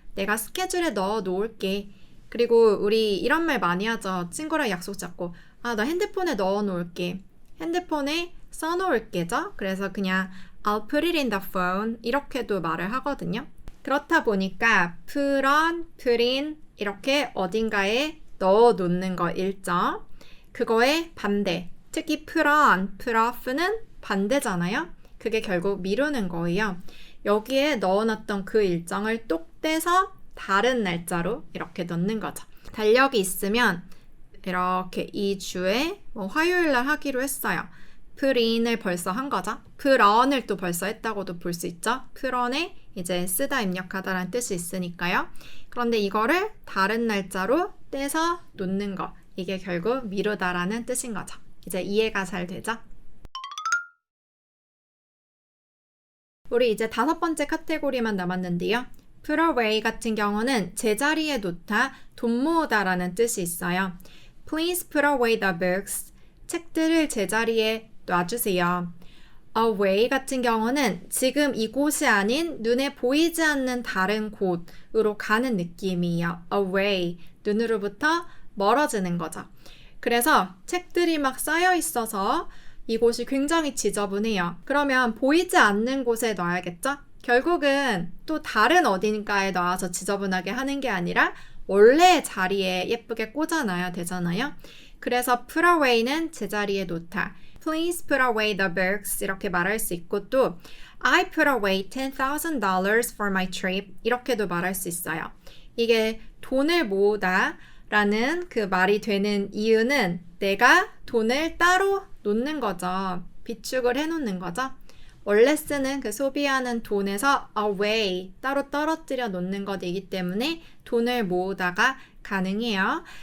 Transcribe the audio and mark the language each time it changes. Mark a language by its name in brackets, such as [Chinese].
[Korean] 내가 스케줄에 넣어 놓을게. 그리고 우리 이런 말 많이 하죠. 친구랑 약속 잡고 나 핸드폰에 넣어 놓을게. 핸드폰에 써 놓을게죠. 그래서 그냥 [English] I'll put it in the phone [Korean] 이렇게도 말을 하거든요. 그렇다 보니까 put on, put in 이렇게 어딘가에 넣어 놓는 거 일정. 그거의 반대. 특히 put on, put off는 반대잖아요. 그게 결국 미루는 거예요. 여기에 넣어놨던 그 일정을 똑 떼서 다른 날짜로 이렇게 넣는 거죠. 달력이 있으면 이렇게 이 주에 화요일 날 하기로 했어요. put in을 벌써 한 거죠. put on을 또 벌써 했다고도 볼 수 있죠. put on에 이제 쓰다 입력하다라는 뜻이 있으니까요. 그런데 이거를 다른 날짜로 떼서 놓는 거. 이게 결국 미루다라는 뜻인 거죠. 이제 이해가 잘 되죠? 우리 이제 5번째 카테고리만 남았는데요. put away 같은 경우는 제자리에 놓다, 돈 모으다라는 뜻이 있어요. [English] Please put away the books. [Korean] 책들을 제자리에 놔주세요. away 같은 경우는 지금 이곳이 아닌 눈에 보이지 않는 다른 곳으로 가는 느낌이에요. away, 눈으로부터 멀어지는 거죠. 그래서 책들이 막 쌓여 있어서 이곳이 굉장히 지저분해요. 그러면 보이지 않는 곳에 놔야겠죠? 결국은 또 다른 어딘가에 놔서 지저분하게 하는 게 아니라 원래 자리에 예쁘게 꽂아놔야 되잖아요. 그래서 put away는 제자리에 놓다. [English] Please put away the books [Korean] 이렇게 말할 수 있고 또 [English] I put away $10,000 for my trip [Korean] 이렇게도 말할 수 있어요. 이게 돈을 모으다 라는 그 말이 되는 이유는 내가 돈을 따로 놓는 거죠. 비축을 해놓는 거죠. 원래 쓰는 그 소비하는 돈에서 away, 따로 떨어뜨려 놓는 것이기 때문에 돈을 모으다가 가능해요.